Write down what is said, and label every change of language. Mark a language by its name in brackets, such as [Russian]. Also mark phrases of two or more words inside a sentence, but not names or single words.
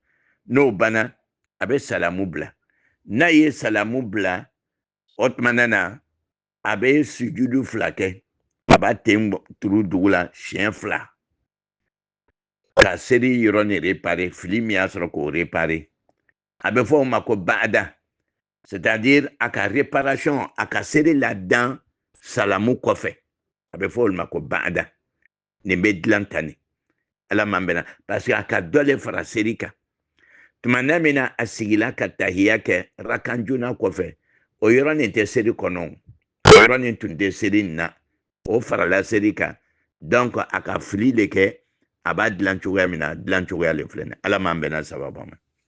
[Bambara] N'o banna a bɛ salamu bila. N'a ye salamu bila o tumana na a bɛ sujudu 2 kɛ. A b'a ten turu dugu la siɲɛ 2 ka seri yɔrɔ ni réparer fili min y'a sɔrɔ k'o réparer. A bɛ fɔ o ma ko ba'ada, c'est-à-dire à ka réparation à ka seri là-dedans salamu kɔfɛ a bɛ fɔ olu ma ko bada nin bɛ dilan tan ne ala man bɛnna [French] parce que [Bambara] a ka dɔ le fara seri kan tumana min na a sigila ka tahiya kɛ rakan joona kɔfɛ o yɔrɔ nin tɛ seri kɔnɔ o yɔrɔ nin tun tɛ seri nin na o farala seri kan donc a ka fili de kɛ a b'a dilan cogoya min na dilan cogoya le filɛ nin ala man bɛnna sababu ma